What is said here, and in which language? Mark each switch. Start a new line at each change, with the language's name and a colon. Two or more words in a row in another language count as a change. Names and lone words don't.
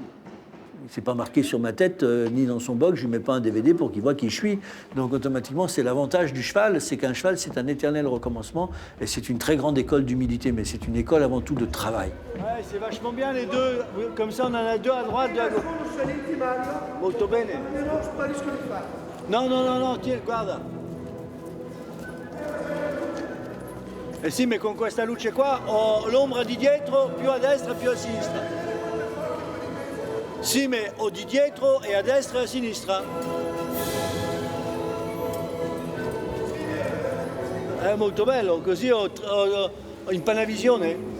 French: C'est pas marqué sur ma tête, ni dans son box, je lui mets pas un DVD pour qu'il voit qui je suis. Donc automatiquement, c'est l'avantage du cheval, c'est qu'un cheval, c'est un éternel recommencement, et c'est une très grande école d'humilité, mais c'est une école avant tout de travail. Ouais, c'est vachement bien les deux, comme ça on en a deux à droite, deux à gauche.
Italian: Molto bene. No, tieni, guarda. E sì, mais con questa luce qua ho l'ombra di dietro, più a destra, più a sinistra. Sì, ma ho di dietro e a destra e a sinistra. È molto bello, così ho in panavisione.